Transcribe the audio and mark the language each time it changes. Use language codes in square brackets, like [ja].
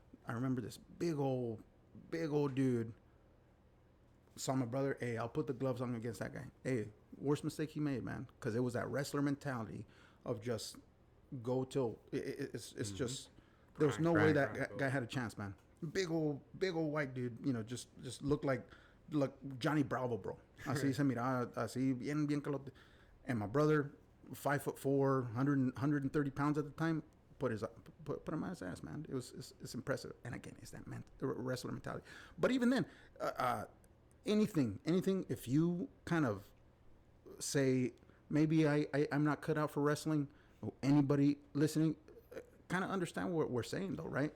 [en] I remember this big old dude saw my brother. Hey, I'll put the gloves on against that guy. Hey, worst mistake he made, man, because it was that wrestler mentality of just go till it's just there was no way that guy had a chance, man. Big old white dude, just looked like Johnny Bravo, bro. [es] Así se miraba, así bien calote. [en] And my brother, 5'4", 130 pounds at the time, put him on his ass, man. It's impressive. And again, it's that the wrestler mentality. But even then, anything, if you kind of say maybe I'm not cut out for wrestling, anybody listening kind of understand what we're saying, though, right?